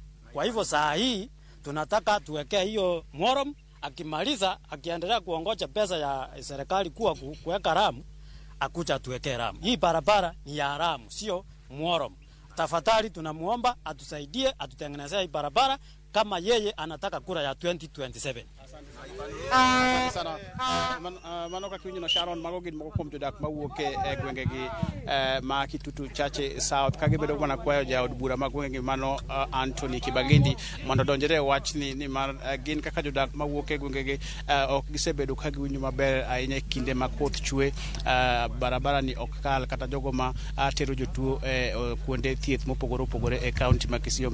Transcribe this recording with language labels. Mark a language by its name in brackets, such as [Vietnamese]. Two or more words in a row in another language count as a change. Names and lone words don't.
[Swahili] Kwa hivyo saa hii tunataka tuwekee hiyo moram, akimaliza akiendelea kuongoja pesa ya serikali kuweka ramu, akuja tuwekee ramu. Hii barabara ni ya ramu, sio moram. Tafadhali tunamuomba atusaidie, atutengenezee hii barabara kama yeye anataka kura ya 2027. Asante sana. [Luo (Kenya and Tanzania)] Manoka kiunyo na Sharon Magogi moko kuom jodak mawuoke gwenge gi ma Kitutu Chache South kage bedo mana kwayo jaod bura ma gwenge mano Anthony Kibagendi mondo donjere wachni ni mar gin kaka jodak mawuoke gwenge gi ok gisebedo ka giwinjo maber ahinya kinde ma koth chwe, barabara ni ok kal kata jogo ma tero jotuo kuonde thieth mopogore opogore e kaunti ma Kisii.